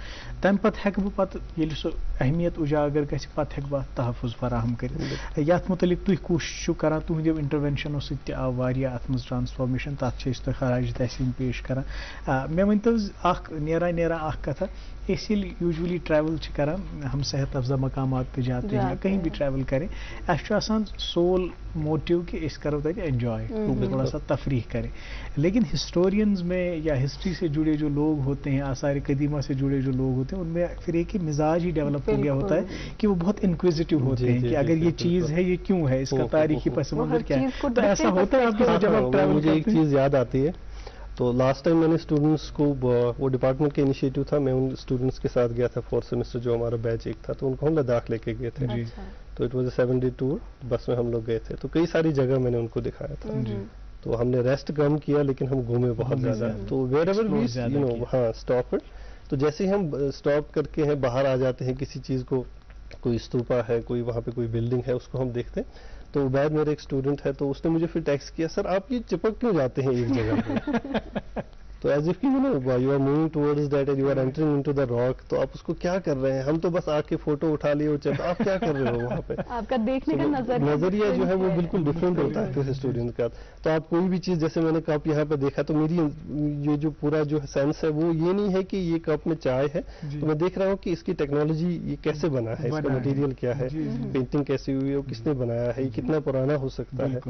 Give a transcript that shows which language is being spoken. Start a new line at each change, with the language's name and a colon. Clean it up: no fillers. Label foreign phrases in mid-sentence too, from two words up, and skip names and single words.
Kashmiri: تمہِ پتہٕ ہٮ۪کہٕ بہٕ پتہٕ ییٚلہِ سُہ اہمیت اجاگر گژھِ, پتہٕ ہٮ۪کہٕ بہٕ اتھ تحفظ فراہم کٔرِتھ. یتھ متعلق تُہۍ کوٗشِش چھِو کران, تُہنٛدیو انٹروینشنو سۭتۍ تہِ آو واریاہ اتھ منٛز ٹرانسفارمیشن, تتھ چھِ أسۍ تۄہہِ خراج تحسین پیش کران. مےٚ ؤنۍتو اکھ نیران اکھ کتھا, أسۍ ییٚلہِ
English: usually travel
Kashmiri: چھِ کران,
Urdu: ہم صحت افزا مقامات پہ جاتے ہیں, کہیں بھی ٹریول کریں,
Kashmiri: اَسہِ چھُ آسان
English: sole motto
Kashmiri: کہ أسۍ کرو تتہِ انجوائے,
Urdu: تھوڑا سا تفریح کریں. لیکن ہسٹورینز میں یا ہسٹری سے جڑے جو لوگ ہوتے ہیں, آثار قدیمہ سے جڑے جو لوگ ہوتے ہیں, ان میں پھر ایک مزاج ہی ڈیولپ ہو گیا ہوتا ہے کہ وہ بہت انکویزیٹو ہوتے ہیں کہ اگر یہ چیز ہے یہ کیوں ہے, اس کا تاریخی پس منظر کیا ہے. تو ایسا ہوتا ہے آپ کے ساتھ جب آپ ٹریول مجھے ایک چیز یاد آتی ہے. تو
English: last time
Urdu: میں نے اسٹوڈنٹس کو, وہ ڈپارٹمنٹ کا انیشیٹو تھا, میں ان اسٹوڈنٹس کے ساتھ گیا تھا 4th سیمسٹر, جو ہمارا بیچ ایک تھا, تو ان کو ہم لداخ لے کے گئے تھے. تو
English: it was a 7 day tour,
Urdu: بس میں ہم لوگ گئے تھے, تو کئی ساری جگہ میں نے ان کو دکھایا تھا. تو ہم نے ریسٹ کم کیا لیکن ہم گھومے بہت زیادہ. تو
English: wherever we you know
Urdu: ہاں
English: stop it,
Urdu: تو جیسے ہی ہم اسٹاپ کر کے باہر آ جاتے ہیں کسی چیز کو, کوئی استوپا ہے, کوئی وہاں پہ کوئی بلڈنگ ہے, اس کو ہم دیکھتے ہیں. تو عبید میرے ایک اسٹوڈنٹ ہے, تو اس نے مجھے پھر ٹیکسٹ کیا, سر آپ یہ چپک کیوں جاتے ہیں ایک جگہ پہ؟ تو
English: as if you know you are moving towards that and you are entering into the rock,
Urdu: تو آپ اس کو کیا کر رہے ہیں؟ ہم تو بس آ کے فوٹو اٹھا لیے اور چلتے, آپ کیا کر رہے ہو وہاں پہ؟ آپ کا دیکھنے کا نظریہ جو ہے وہ بالکل ڈفرینٹ ہوتا ہے کسی اسٹوڈنٹ کا. تو آپ کوئی بھی چیز, جیسے میں نے کپ یہاں پہ دیکھا, تو میری یہ جو پورا جو سینس ہے وہ یہ نہیں ہے کہ یہ کپ میں چائے ہے, تو میں دیکھ رہا ہوں کہ اس کی ٹیکنالوجی یہ کیسے بنا ہے, اس کا مٹیریل کیا ہے, پینٹنگ کیسی ہوئی ہے, وہ کس نے بنایا ہے, یہ کتنا پرانا ہو سکتا ہے.